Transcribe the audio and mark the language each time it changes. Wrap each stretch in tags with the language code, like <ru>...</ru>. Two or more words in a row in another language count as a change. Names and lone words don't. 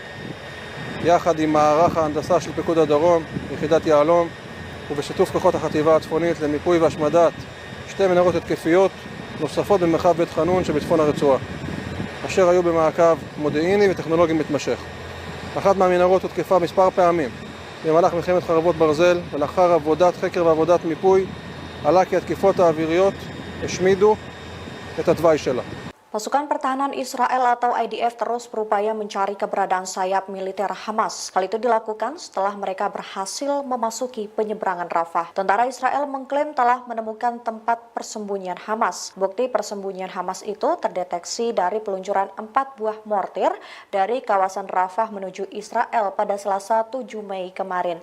<he>יחד עם מערך ההנדסה של פיקוד הדרום, יחידת יהלום, ובשיתוף כוחות החטיבה הצפונית למיפוי והשמדת 2 מנהרות התקפיות נוספות במרחב בית חנון שבצפון הרצועה, אשר היו במעקב מודיעיני וטכנולוגי מתמשך. אחת מהמנהרות הותקפה מספר פעמים במהלך מלחמת חרבות ברזל, ולאחר עבודת חקר ועבודת מיפוי עלה כי התקיפות האוויריות השמידו את התוואי שלה.</he> <id>Pasukan pertahanan Israel atau IDF terus berupaya mencari keberadaan sayap militer Hamas. Hal itu dilakukan setelah mereka berhasil memasuki penyeberangan Rafah. Tentara Israel mengklaim telah menemukan tempat persembunyian Hamas. Bukti persembunyian Hamas itu terdeteksi dari peluncuran 4 buah mortir dari kawasan Rafah menuju Israel pada Selasa 7 Mei kemarin.</id>